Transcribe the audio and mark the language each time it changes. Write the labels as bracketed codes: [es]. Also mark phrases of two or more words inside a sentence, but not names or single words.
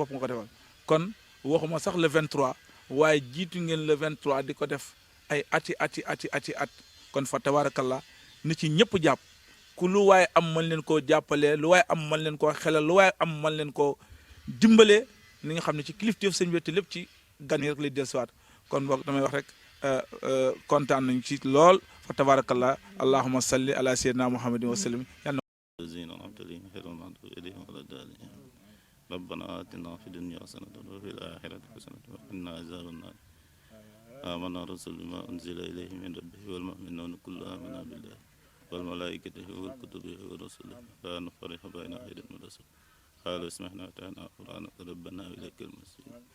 [wo] bopp nga ko defal kon waxuma sax le 23 waaye jiitu ngeen le 23 di ko def ay ati at kon [ar] فتبارك الله [wo] ni ci ñëpp jàpp ku lu waaye am mën leen koo jàppalee lu waaye am mën leen koo xelal lu waaye am mën leen koo dimbalee ni nga xam ne ci kilifteef sëñ bi te lépp ci gan yi rek lay dellusiwaat kon boog damay wax rek kontaan nañu ci lool [ar] فتبارك الله اللهم صل على سيدنا محمد وسلم ربنا آتنا في الدنيا حسنة وفي الآخرة حسنة وقنا عذاب النار آمن الرسول بما أنزل إليه من ربه والمؤمنون كلهم آمنا بالله والملائكة والكتب والرسل لا نفرق بين أحد من الرسل قالوا اسمعنا وأطعنا غفرانك ربنا وإليك المصير